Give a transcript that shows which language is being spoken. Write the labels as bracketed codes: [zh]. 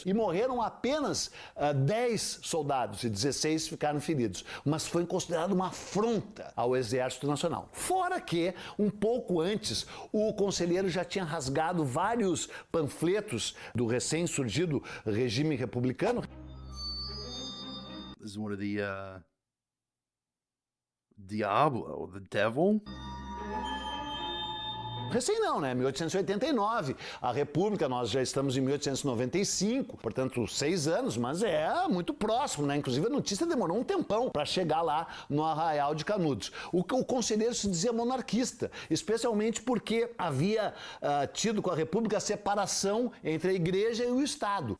[pt] E morreram apenas 10 soldados e 16 ficaram feridos. Mas foi considerado uma afronta ao Exército Nacional. Fora que, um pouco antes, o conselheiro já tinha rasgado vários panfletos do recém-surgido regime republicano. [en] This is one of the Diablo, the devil? [pt] Recém não, né? 1889. A República, nós já estamos em 1895, portanto, 6 anos, mas é muito próximo, né? Inclusive, a notícia demorou um tempão para chegar lá no Arraial de Canudos. O conselheiro se dizia monarquista, especialmente porque havia tido com a República a separação entre a igreja e o Estado.